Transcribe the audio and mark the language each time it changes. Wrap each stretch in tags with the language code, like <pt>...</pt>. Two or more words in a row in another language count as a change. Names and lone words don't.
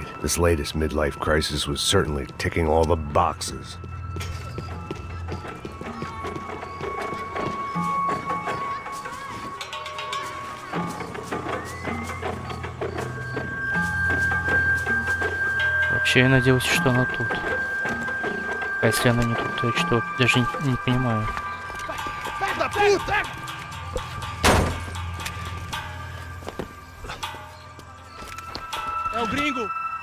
<en>This latest midlife crisis was certainly ticking all the boxes.</en> <ru>Вообще я надеялся, что она тут. А если она не тут, то я что, даже не понимаю.</ru> <pt>Da puta! É o gringo!</pt>